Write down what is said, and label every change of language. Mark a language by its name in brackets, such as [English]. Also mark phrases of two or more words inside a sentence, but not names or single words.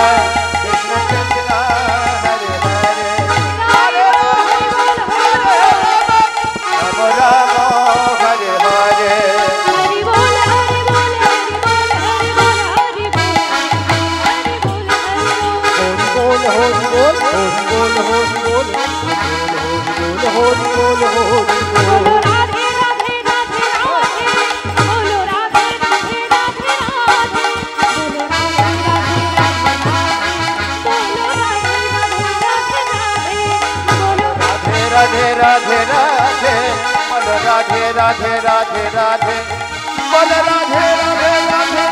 [Sanskrit] हरे कृष्ण, कृष्ण कृष्ण, हरे हरे, हरे राम, राम राम, हरे हरे. [Bangla] হরি বল, হরি বল, হরি বল, হরি বল, হরি বল, হরি বল, হরি বল. হরি বল হরি বল হরি বল হরি বল হরি বল হরি বল বলো রাধে রাধে রাধে রাধে, বলো রাধে রাধে রাধে রাধে, বলো রাধে রাধে রাধে রাধে, বলো রাধে রাধে রাধে রাধে, বলো রাধে রাধে রাধে রাধে, বল রাধে রাধে রাধে, বল রাধে রাধে রাধে.